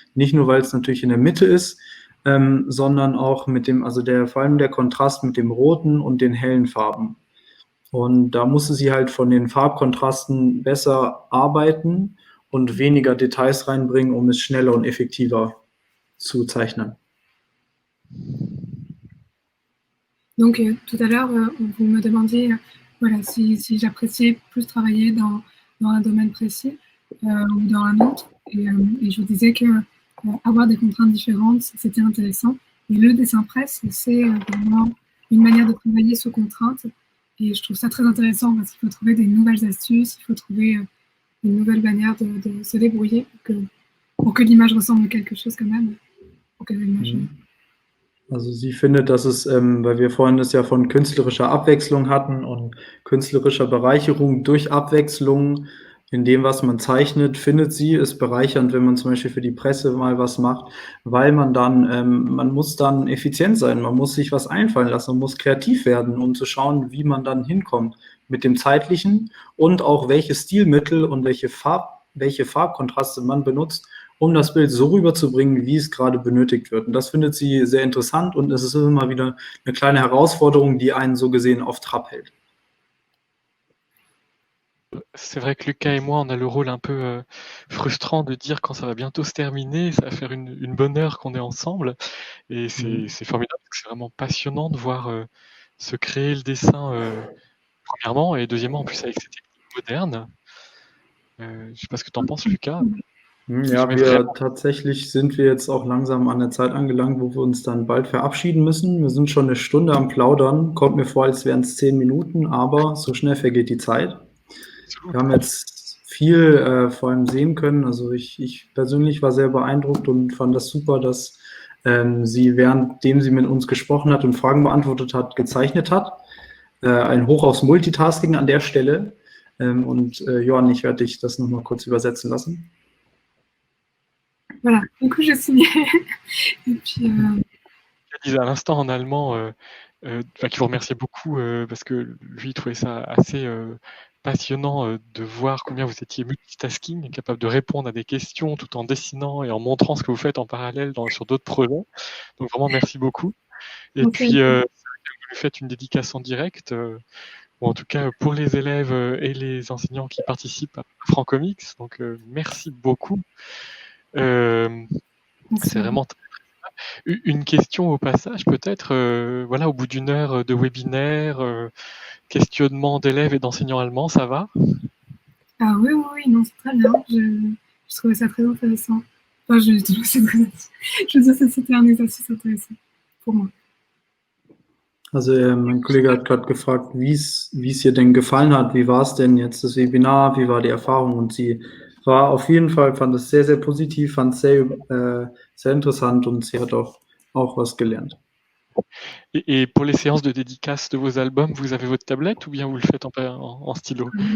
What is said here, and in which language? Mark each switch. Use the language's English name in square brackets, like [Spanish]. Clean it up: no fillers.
[German] Nicht nur, weil es natürlich in der Mitte ist, sondern auch mit dem, also vor allem der Kontrast mit dem roten und den hellen Farben. Und da musste sie halt von den Farbkontrasten besser arbeiten und weniger Details reinbringen, um es schneller und effektiver zu zeichnen. [French] Donc, tout à l'heure, vous me demandiez voilà, si j'appréciais plus travailler dans un domaine précis ou dans un autre. Et je vous disais que avoir des contraintes différentes, c'était intéressant. Et le dessin presse, c'est vraiment une manière de travailler sous contrainte. Et je trouve ça très intéressant parce qu'il faut trouver des nouvelles astuces, il faut trouver une nouvelle manière de se débrouiller pour que l'image ressemble à quelque chose quand même. Pour que l'image... [German] Also sie findet, dass es, weil wir vorhin das ja von künstlerischer Abwechslung hatten und künstlerischer Bereicherung durch Abwechslung in dem, was man zeichnet, findet sie es bereichernd, wenn man zum Beispiel für die Presse mal was macht, weil man dann, man muss dann effizient sein, man muss sich was einfallen lassen, man muss kreativ werden, um zu schauen, wie man dann hinkommt mit dem Zeitlichen und auch welche Stilmittel und welche Farbkontraste man benutzt, um das Bild so rüberzubringen, wie es gerade benötigt wird. Und das findet sie sehr interessant und es ist immer wieder eine kleine Herausforderung, die einen so gesehen auf Trab hält. [French] C'est vrai que Lucas et moi, on a le rôle un peu frustrant de dire quand ça va bientôt se terminer, ça va faire une bonne heure qu'on est ensemble. Et c'est formidable, parce que c'est vraiment passionnant de voir se créer le dessin, premièrement, et deuxièmement, en plus avec ces techniques modernes. Je ne sais pas ce que tu en penses, Lucas. [German] Ja, tatsächlich sind wir jetzt auch langsam an der Zeit angelangt, wo wir uns dann bald verabschieden müssen. Wir sind schon eine Stunde am Plaudern, kommt mir vor, als wären es 10 Minuten, aber so schnell vergeht die Zeit. Wir haben jetzt viel vor allem sehen können. Also ich persönlich war sehr beeindruckt und fand das super, dass sie, währenddem sie mit uns gesprochen hat und Fragen beantwortet hat, gezeichnet hat. Ein Hoch aufs Multitasking an der Stelle. Und Johann, ich werde dich das nochmal kurz übersetzen lassen. [French] Voilà, du coup j'ai signé. Et puis, Je disais à l'instant en allemand qu'il vous remerciait beaucoup parce que lui il trouvait ça assez passionnant de voir combien vous étiez multitasking, capable de répondre à des questions tout en dessinant et en montrant ce que vous faites en parallèle sur d'autres projets. Donc vraiment merci beaucoup. Et Okay. puis vous lui faites une dédicace en direct, ou en tout cas pour les élèves et les enseignants qui participent à Francomix. Donc merci beaucoup. C'est vraiment très, très bien. Une question au passage, peut-être, voilà, au bout d'une heure de webinaire, questionnement d'élèves et d'enseignants allemands, ça va? Ah oui, non, c'est très bien. Je trouvais ça très intéressant. Enfin, je veux dire, c'était un exercice intéressant pour moi. [German] Also mein Kollege hat gerade gefragt, wie es ihr denn gefallen hat. Wie war es denn jetzt das Webinar? Wie war die Erfahrung? Und sie war auf jeden Fall, fand es sehr, sehr positiv, fand es sehr interessant und sie hat auch was gelernt. [French] Et pour les séances de dédicace de vos albums, vous avez votre tablette ou bien vous le faites en stylo?